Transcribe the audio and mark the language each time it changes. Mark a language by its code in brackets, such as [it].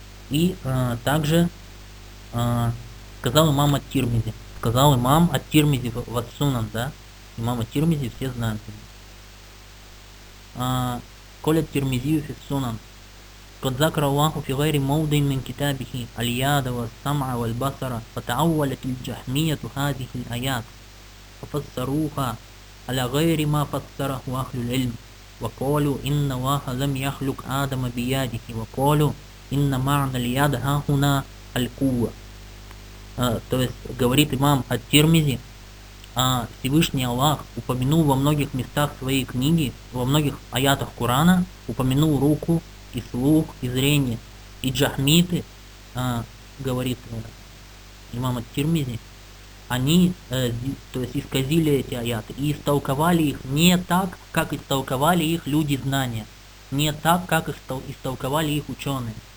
[ru] И также сказал имам ат-Тирмизи, сказал имам ат-Тирмизи в ат-Сунан, да, имам ат-Тирмизи все знают. [ar] Коля ат-Тирмизию фи ат-Сунан. قد ذكر الله في غير موضع من كتابه الياد والسمع والبصر فتعولت الجحمية هذه الآيات ففسروها على غير ما فسره أهل العلم وقالوا إن الله لم يخلق آدم بيده وقالوا إن معنى الياد ها هنا القوة. [ru] То есть говорит имам ат-Тирмизи, Всевышний Аллах упомянул во многих местах своей книги, во многих аятах Корана упомянул руку и слух, и зрение, и джахмиты, говорит имам ат-Тирмизи, они, то есть исказили эти аяты, и истолковали их не так, как истолковали их люди знания, не так, как истолковали их ученые.